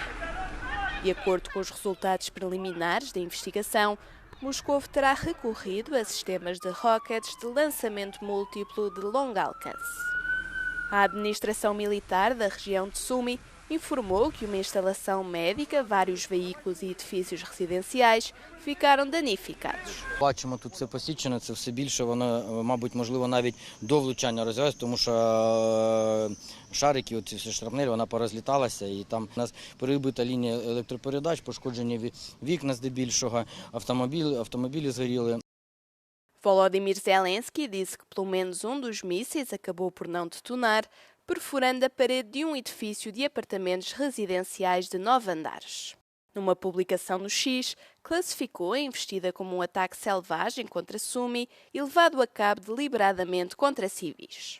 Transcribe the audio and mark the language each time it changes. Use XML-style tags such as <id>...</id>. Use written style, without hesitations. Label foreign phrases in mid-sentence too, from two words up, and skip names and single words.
<pt>De acordo com os resultados preliminares da investigação, Moscou terá recorrido a sistemas de rockets de lançamento múltiplo de longo alcance. A administração militar da região de Sumy informou que uma instalação médica, vários veículos e edifícios residenciais ficaram danificados.</pt> <uk>Бачимо, тут все посічено, це все більше, воно, мабуть, можливо, навіть до влучання розв'язку, тому що шарики, ці шрапнелі, вона порозліталася, і там у нас перебита лінія електропередач, пошкоджені вікна здебільшого, автомобілі згоріли.</uk> <pt>Volodymyr Zelensky disse que pelo menos um dos mísseis acabou por não detonar, perfurando a parede de um edifício de apartamentos residenciais de 9 andares. Numa publicação no X, classificou a investida como um ataque selvagem contra Sumy e levado a cabo deliberadamente contra civis.</pt>